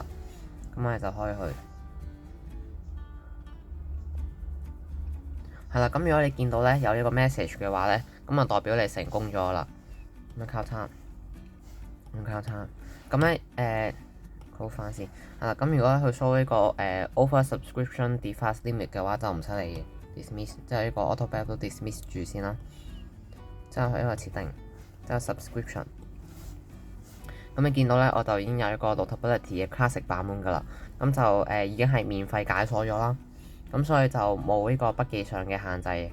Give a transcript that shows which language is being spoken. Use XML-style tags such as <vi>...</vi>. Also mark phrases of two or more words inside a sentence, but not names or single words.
<yue>咁我哋就開佢。係啦，咁如果你見到咧有呢個 message 嘅話咧，咁就代表你成功咗啦。咁交叉，咁咧好翻先。係啦，咁如果佢 show 呢個</yue> <en>over subscription default limit</en> <yue>嘅話，就唔使理嘅 dismiss， 即係呢個</yue> <en>auto back</en> <yue>都 dismiss 住先啦。之後佢呢個設定，之後 subscription。咁你見到咧，我就已經有一個 Notability 嘅 classic 版本噶啦。咁就已經係免費解鎖咗啦。咁所以就冇呢個筆記上嘅限制嘅。</yue>